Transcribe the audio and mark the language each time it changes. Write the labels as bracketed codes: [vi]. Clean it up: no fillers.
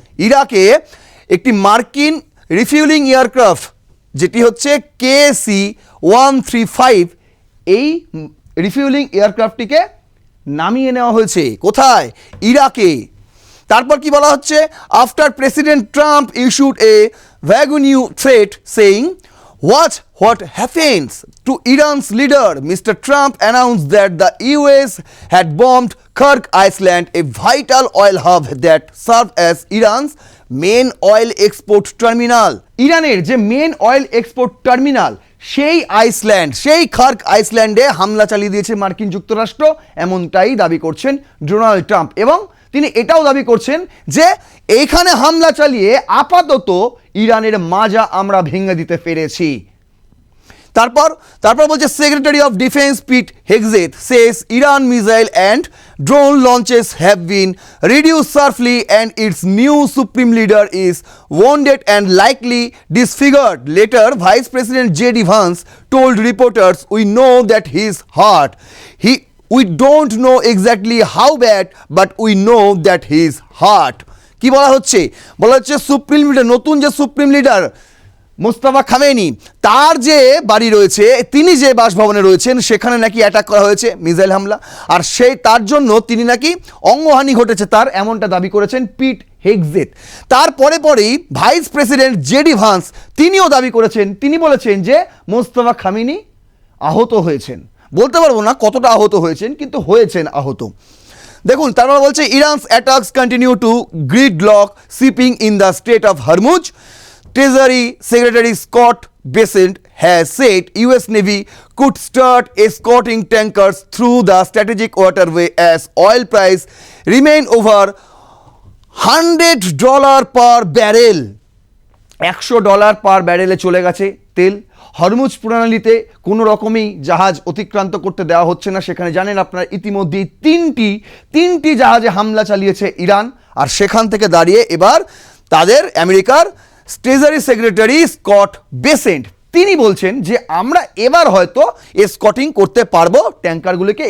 [bn] ইরাকে একটি মার্কিন রিফিউলিং এয়ারক্রাফট যেটি হচ্ছে KC-135, এই রিফিউলিং এয়ারক্রাফটটিকে নামিয়ে নেওয়া হয়েছে কোথায়? ইরাকে। তারপর কি বলা হচ্ছে? [en] After president Trump issued a vague new threat saying what happens to Iran's leader, Mr. Trump announced that the US had bombed Kirk Island, a vital oil hub that served as Iran's main oil export terminal. [bn] ইরানের যে men oil export terminal, সেই Iceland, সেই খার্ক আইসল্যান্ডে হামলা চালিয়ে দিয়েছে মার্কিন যুক্তরাষ্ট্র, এমনটাই দাবি করছেন ডোনাল্ড ট্রাম্প। এবং তিনি এটাও দাবি করছেন যে এইখানে হামলা চালিয়ে আপাতত ইরানের মাজা আমরা ভেঙে দিতে পেরেছি। তারপর বলছে [en] Secretary of defence Pete Hegseth says Iran missile and drone launches have been reduced sharply and its new supreme leader is wounded and likely disfigured. Later, Vice President J.D. Vance told reporters, "We know that he is hurt. We don't know exactly how bad, but we know that he is hurt." [bn] কি বলা হচ্ছে? Supreme leader, নতুন যে supreme leader Mostafa Khamenei, তার যে বাড়ি রয়েছে, তিনি যে বাসভবনে রয়েছেন, সেখানে নাকি অ্যাটাক করা হয়েছে, মিসাইল হামলা, আর তার জন্য তিনি নাকি অঙ্গহানি ঘটেছে তার, এমনটা দাবি করেছেন পিট হেগজেথ। পরেই ভাইস প্রেসিডেন্ট জেডি ভান্স তিনিও দাবি করেছেন, তিনি বলেছেন যে মোস্তফা খামেনি আহত হয়েছেন। বলতে পারবো না কতটা আহত হয়েছেন, কিন্তু হয়েছেন আহত। দেখুন তারপর বলছে [en] Iran's attacks continue to gridlock shipping in the strait of Hormuz. Treasury Secretary Scott Bessent has said US Navy could start escorting tankers through the strategic waterway as oil price remain over $100 per barrel. [bn] $100 পার ব্যারেলে চলে গেছে তেল। Hormuz প্রণালীতে কোনো রকমই জাহাজ অতিক্রান্ত করতে দেওয়া হচ্ছে না। সেখানে জানেন আপনারা ইতিমধ্যেই তিনটি জাহাজে হামলা চালিয়েছে ইরান। আর সেখান থেকে দাঁড়িয়ে এবার তাদের আমেরিকার ট্রেজারি সেক্রেটারি স্কট বেসেন্ট তিনি বলছেন যে আমরা এবার হয়তো এসকটিং করতে পারবো ট্যাঙ্কারগুলোকে।